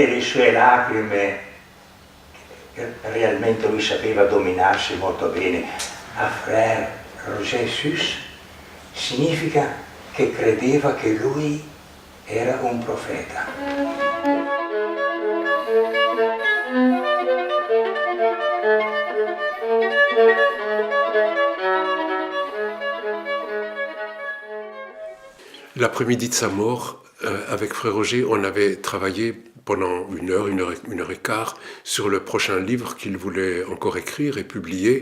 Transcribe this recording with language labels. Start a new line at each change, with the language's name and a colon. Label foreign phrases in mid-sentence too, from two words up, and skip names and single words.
Italian: le sue lacrime, che realmente lui sapeva dominarsi molto bene, a Frère Roger Schütz, significa che credeva che lui era un profeta.
French: L'après-midi de sa mort, avec Frère Roger, on avait travaillé pendant une heure et quart sur le prochain livre qu'il voulait encore écrire et publier.